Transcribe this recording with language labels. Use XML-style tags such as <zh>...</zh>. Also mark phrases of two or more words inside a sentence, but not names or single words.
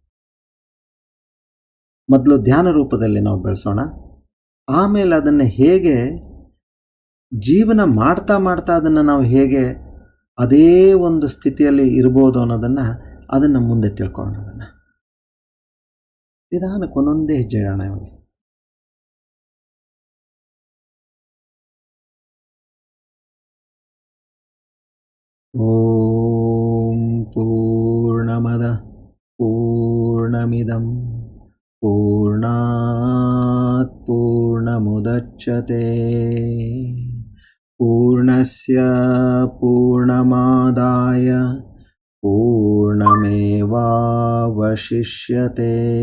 <kn>ಮೊದಲು ಧ್ಯಾನ ರೂಪದಲ್ಲಿ ನಾವು ಬೆಳೆಸೋಣ. ಆಮೇಲೆ ಅದನ್ನು ಹೇಗೆ ಜೀವನ ಮಾಡ್ತಾ ಅದನ್ನು ನಾವು ಹೇಗೆ ಅದೇ ಒಂದು ಸ್ಥಿತಿಯಲ್ಲಿ ಇರ್ಬೋದು ಅದನ್ನು ಮುಂದೆ ತಿಳ್ಕೊಳ್ಳೋಣ. ಅದನ್ನು ನಿಧಾನಕ್ಕೆ ಒಂದೊಂದೇ ಹೆಜ್ಜೆ ಇಡೋಣ.</kn> <sa>ಇವಾಗ ಓಂ ಪೂರ್ಣಮದ ಪೂರ್ಣಮಿದಂ ಪೂರ್ಣಾತ್ ಪೂರ್ಣಮುದಚ್ಯತೆ ಪೂರ್ಣಸ್ಯ ಪೂರ್ಣಮಾದಾಯ ಪೂರ್ಣಮೇವಾವಶಿಷ್ಯತೆ.</sa>